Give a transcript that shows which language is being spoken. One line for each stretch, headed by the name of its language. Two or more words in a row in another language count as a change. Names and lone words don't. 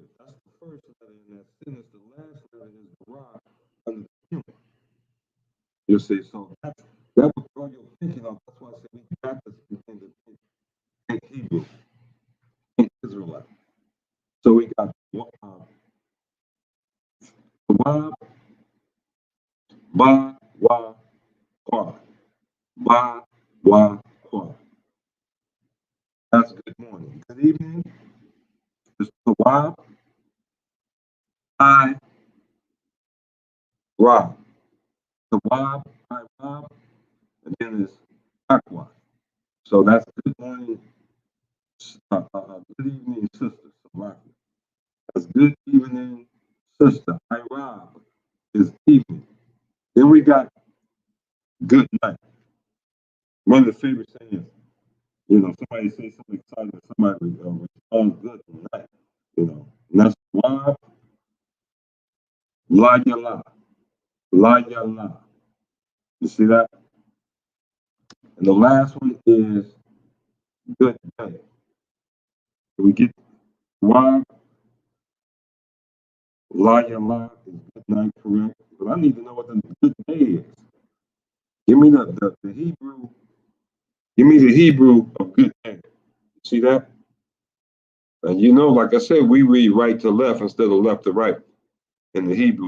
English: That's the first letter in that sentence. The last letter is the ra under the human. You see, so that was all you're thinking of. That's why I said we got this in Hebrew, in Israelite. So we got wa, ba, wa, qua. Ba, wa, qua. That's good morning. Good evening. It's wa, I, ra. The wa, I, ra, and then it's aqua. So that's good morning, good evening, sister. That's good evening, sister. I, ra, is evening. Then we got good night. One of the favorite sayings, somebody says something exciting, somebody responds good night, and that's wa, la, ya, la, la, ya, la. You see that? And the last one is good day. We get wa, la, ya, la is good night, correct? But I need to know what the good day is. Give me the Hebrew. Give me the Hebrew of good day. See that? And like I said, we read right to left instead of left to right in the Hebrew.